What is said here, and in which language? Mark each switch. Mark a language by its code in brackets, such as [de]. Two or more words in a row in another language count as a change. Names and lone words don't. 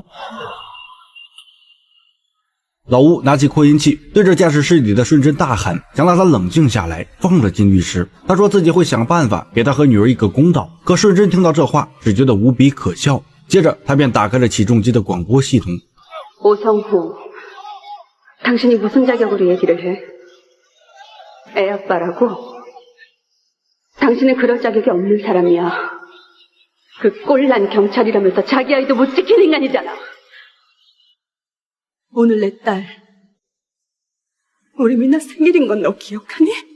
[zh] 老吴拿起扩音器对着驾驶室里的顺贞大喊，想让他冷静下来，放了金律师。他说自己会想办法给他和女儿一个公道。可顺贞听到这话只觉得无比可笑，接着他便打开了起重机的广播系统。 [ko] 오성호, 당신이 무슨 자격으로 얘기를 해? 애 아빠라고? 당신은 그럴 자격이 없는 사람이야. 그 꼴난 경찰이라면서 자기 아이도 못 지킨 인간이잖아. 오늘 내 딸, 우리 미나 생일인 건 너 기억하니?